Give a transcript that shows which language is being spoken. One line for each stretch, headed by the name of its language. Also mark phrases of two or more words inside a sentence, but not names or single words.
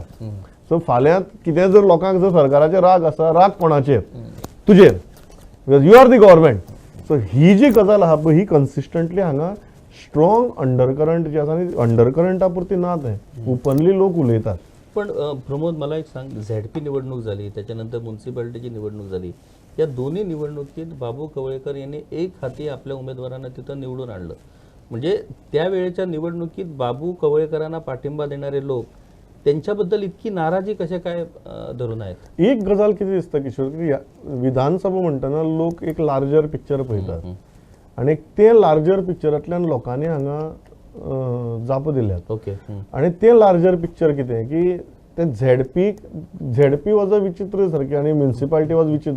Konkani: सो फाल्यां कितें जर लोकांक जर सरकाराचे राग आसा, राग कोणाचेर, तुजेर,
English: because you are the government.
Konkani: सो ही जी गजाल आहा पळय ही कन्सिस्टंटली हांगा
English: strong undercurrent
Konkani: जे आसा, आनी अंडरकरंटा पुरती ना ते ओपनली लोक उलयतात.
Marathi: पण प्रमोद मला एक सांग, झेडपी निवडणूक झाली, त्याच्यानंतर म्युन्सिपालिटीची निवडणूक झाली. या दोन्ही निवडणुकीत बाबू कवळेकर यांनी एक हाती आपल्या उमेदवारांना तिथं निवडून आणलं. म्हणजे त्यावेळेच्या निवडणुकीत बाबू कवळेकरांना पाठिंबा देणारे लोक त्यांच्याबद्दल इतकी नाराजी कशा काय धरून आहेत?
Konkani: एक गजाल कितें दिसता किशोर, की विधानसभा म्हणटना लोक एक
English: larger picture
Konkani: पळयतात आणि ते लार्जर पिक्चरांतल्यान लोकांनी हांगा जाप दिल्यात. ओके. आणि ते
English: larger picture
Konkani: कितें की ते झेडपी
English: was a
Konkani: विचित्र सारकें आणि म्युन्सिपालिटी वॉज विचित्र.